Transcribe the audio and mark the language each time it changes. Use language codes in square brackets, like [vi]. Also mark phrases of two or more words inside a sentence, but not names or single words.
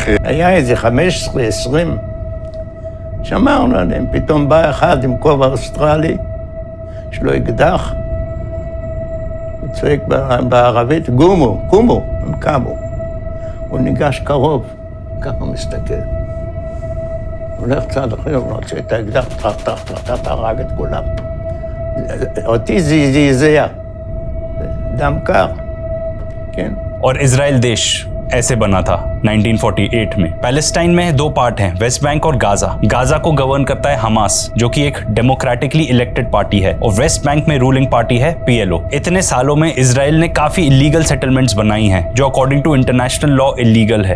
[he] היה איזה 15-20, שמרנו עליהם, פתאום בא אחד עם כובע אוסטרלי, יש לו אקדח, הוא צועק בערבית, גומו, קומו, הם קמו. הוא ניגש קרוב, ככה מסתכל. הוא הולך צעד אחרי, הוא רוצה את האקדח, טח, הרג את כולם. אותי זעזע, דם קר, כן. [hi] और इजराइल देश ऐसे बना था 1948 में। पैलेस्टाइन में दो पार्ट हैं, वेस्ट बैंक और गाजा। गाजा को गवर्न करता है हमास, जो कि एक [en] democratically elected party [hi] है, और वेस्ट बैंक में [en] ruling party [hi] है पीएलओ। इतने सालों में इजराइल ने काफी [en] illegal settlements [hi] बनाई हैं, जो [en] according to international law illegal [hi] है।